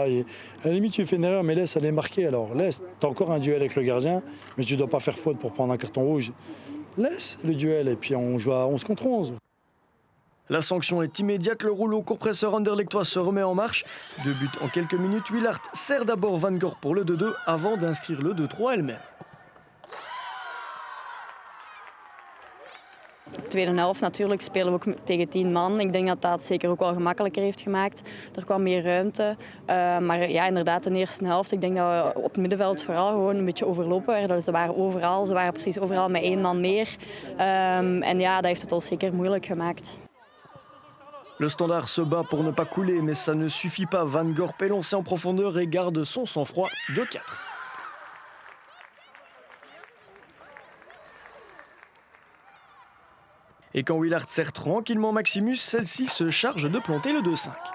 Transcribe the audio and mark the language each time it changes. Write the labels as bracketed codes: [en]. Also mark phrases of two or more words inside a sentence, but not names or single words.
[fr] Et à la limite, tu fais une erreur, mais laisse aller marquer. Alors laisse, tu as encore un duel avec le gardien, mais tu ne dois pas faire faute pour prendre un carton rouge. Laisse le duel et puis on joue à 11 contre 11. La sanction est immédiate, le rouleau compresseur anderlechtois se remet en marche. 2 buts en quelques minutes, Willard sert d'abord Van Gorp pour le 2-2 avant d'inscrire le 2-3 elle-même. [nl] Tweede helft natuurlijk spelen we ook tegen 10 man. Ik denk dat dat zeker ook wel gemakkelijker heeft gemaakt. Er kwam meer ruimte. Maar ja, inderdaad, in de eerste helft, ik denk dat we op het middenveld vooral gewoon een beetje overlopen werden. Dus ze waren precies overal met 1 man meer. En ja, dat heeft het ons zeker moeilijk gemaakt. [fr] Le Standard se bat pour ne pas couler, mais ça ne suffit pas. Van Gorp est lancé en profondeur et garde son sang-froid de 4. Et quand Willard sert tranquillement Maximus, celle-ci se charge de planter le 2-5.